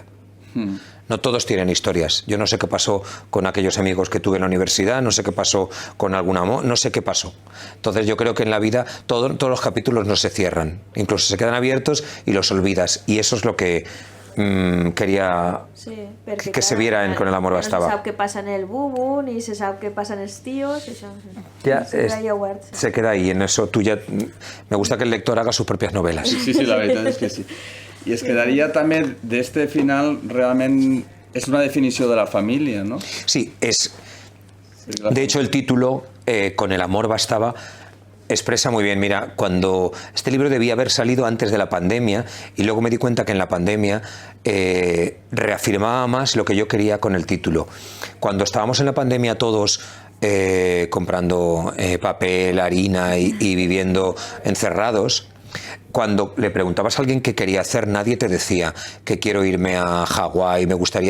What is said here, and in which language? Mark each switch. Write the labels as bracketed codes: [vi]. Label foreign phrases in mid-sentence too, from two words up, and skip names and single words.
[es] No todos tienen historias. Yo no sé qué pasó con aquellos amigos que tuve en la universidad, no sé qué pasó con algún amor, no sé qué pasó. Entonces yo creo que en la vida todos los capítulos no se cierran, incluso se quedan abiertos y los olvidas. Y eso es lo que quería que se viera en Con el amor bastaba. [ca] No se sap què passa en el bubu, ni se sap què passa en els tios, això [es] Ya, se queda ahí, en eso tú ya... Me gusta que el lector haga sus propias novelas. [ca] Sí, la veritat és que sí. I es quedaria també d'este final realment és una definició de la família, ¿no? [es] Sí, es... De hecho, el título, Con el amor bastaba, expresa muy bien. Mira, cuando este libro debía haber salido antes de la pandemia y luego me di cuenta que en la pandemia reafirmaba más lo que yo quería con el título. Cuando estábamos en la pandemia todos comprando papel, harina y viviendo encerrados, cuando le preguntabas a alguien qué quería hacer, nadie te decía que quiero irme a Hawái, me gustaría...